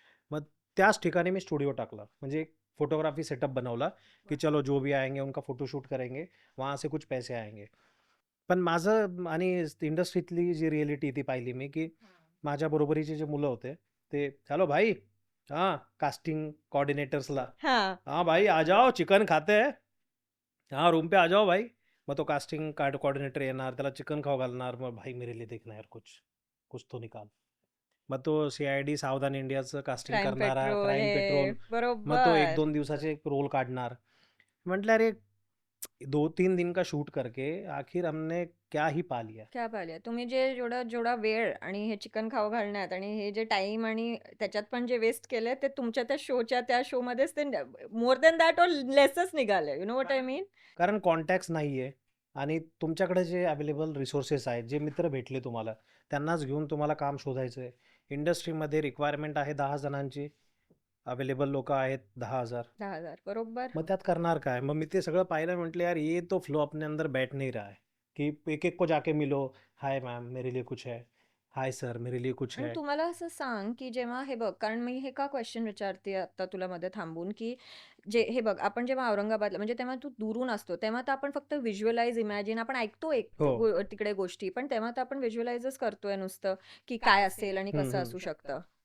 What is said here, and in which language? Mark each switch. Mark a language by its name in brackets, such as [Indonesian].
[Marathi] मग त्याच ठिकाणी मी स्टुडिओ टाकला, म्हणजे एक फोटोग्राफी सेटअप बनवला की [Hindi] चलो जो भी आएंगे उनका फोटोशूट करेंगे, वहाँ से कुछ पैसे आएंगे. [Marathi] पण माझं आणि इंडस्ट्रीतली जी रिॲलिटी ती पाहिली मी, की माझ्या बरोबरीचे जे मुलं होते ते, चलो भाई, हां कास्टिंग कोऑर्डिनेटर्सला, हां. [Hindi] हाँ भाई आ जाओ चिकन खाते हैं, हाँ रूम पे आ जाओ भाई. [Marathi] मग तो कास्टिंग कार्ड कोऑर्डिनेटर येणार, त्याला चिकन खाऊ घालणार, मग [Hindi] भाई मेरे लिए देखना यार कुछ कुछ तो निकाल. [Marathi] मग तो CID सावधान इंडियाचं कास्टिंग क्राईम करणारा, पेट्रोल क्राईम हे पेट्रोल, मग तो बरोबर. 1-2 दिवसाचे एक रोल काढणार. म्हटलं [Hindi] अरे 2-3 दिन का शूट करके आखिर हमने क्या ही पा लिया. [Marathi] क्या पाहिलं तुम्ही जे जेवढा जेवढा वेळ आणि हे चिकन खाऊ घालण्यात आणि हे जे टाइम आणि त्याच्यात पण जे वेस्ट केलंय ते तुमच्या त्या शो मध्येच ते मोर दॅन दॅट और लेसच निघाले. [English] You know what I mean? [Marathi] कारण कॉन्टॅक्ट्स नाहीये आणि तुमच्याकडे जे अवेलेबल रिसोर्सेस आहेत, जे मित्र भेटले तुम्हाला, त्यांनाच घेऊन तुम्हाला काम शोधायचं आहे. इंडस्ट्रीमध्ये रिक्वायरमेंट आहे 10 जणांची, अवेलेबल लोकं आहेत 10,000. 10,000 बरोबर. मग त्यात करणार काय? मग मी ते सगळं पाहिलं, म्हटलं [Hindi] यार ये तो फ्लो अपने अंदर बैठ नहीं रहा है, की एक-एक को जाके मिलो, हाय मैम मेरे लिए कुछ है, हाय सर मेरे लिए कुछ [Marathi] आणि [Hindi] है. [Marathi] तुम्हाला असं सांग, की जेव्हा हे बघ, कारण मी हे का क्वेश्चन विचारते आता तुला मध्ये थांबून, की जे हे बघ, आपण जेव्हा औरंगाबादला म्हणजे तेव्हा तू दुरून असतो, तेव्हा तर आपण फक्त व्हिज्युअलाइज, इमॅजिन आपण ऐकतो एक हो. तिकडे गोष्टी, पण तेव्हा तर आपण व्हिज्युअलाइजच करतोय नुसतं, की काय असेल आणि कसं असू शकतं.